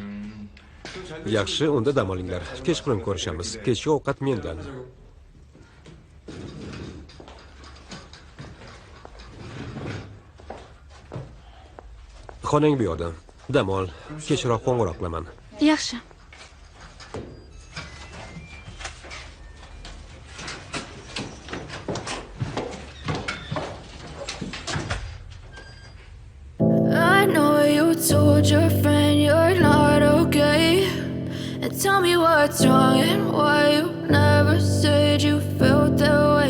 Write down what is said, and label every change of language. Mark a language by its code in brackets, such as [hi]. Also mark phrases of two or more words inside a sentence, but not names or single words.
[uz] Yaxshi, unda dam olinglar. Kechqurun ko'rishamiz. Kechki ovqat mendan. Xonang bu yoqda. Dam ol. Kechroq qo'ng'iroq qilaman. Yaxshi. [en] I know you told your friend you're not okay. And tell me what's wrong and why you never said you felt that way.